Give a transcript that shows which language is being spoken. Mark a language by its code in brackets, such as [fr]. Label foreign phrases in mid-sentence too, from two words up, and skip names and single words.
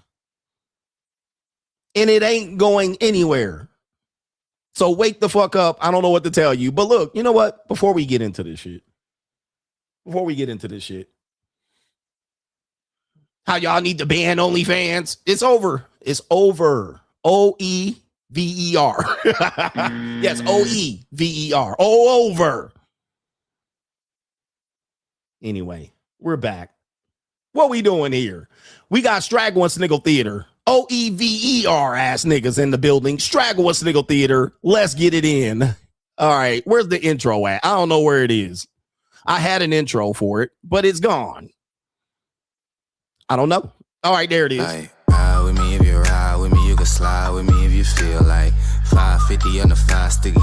[en] And it ain't going anywhere. So wake the fuck up. I don't know what to tell you. But look, you know what? Before we get into this shit. How y'all need to ban OnlyFans. It's over. It's over. O-E-V-E-R. Yes, O-E-V-E-R. Oh, over. Anyway, we're back. What we doing here? We got Straggle and Sniggle Theater. O-E-V-E-R ass niggas in the building. Straggle and Sniggle Theater. Let's get it in. All right, where's the intro at? I don't know where it is. I had an intro for it, but it's gone. I don't know. All right, there it is. Like, ride with me if you ride with me. You can slide with me if you feel like 550 on the 5 sticky.